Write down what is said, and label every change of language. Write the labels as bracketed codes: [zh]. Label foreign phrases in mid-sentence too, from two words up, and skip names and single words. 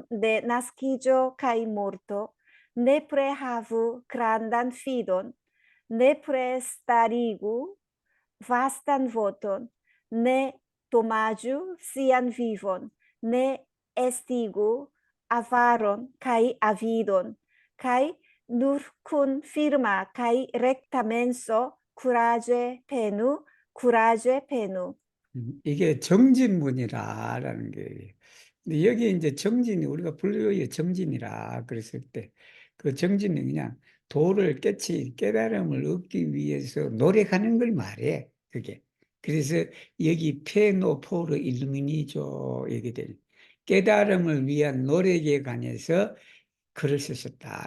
[eo] de naskiĝo kaj morto nepre havu grandan fidon, nepre starigu vastan voton, ne domaĝu sian vivon, ne estigu avaron kaj avidon, kaj nur kun firma kaj rekta menso kuraĝe penu, kuraĝe penu. [ko] 이게 정진문이라는 게 근데 여기 이제 정진이 우리가 불교의 정진이라 그랬을 때 그 정진은 그냥 도를 깨달음을 얻기 위해서 노력하는 걸 말해. 그게. 그래서 여기 [eo] peno por iluminiĝo [ko] 얘기 될 깨달음을 위한 노력에 관해서 글을 쓰셨다.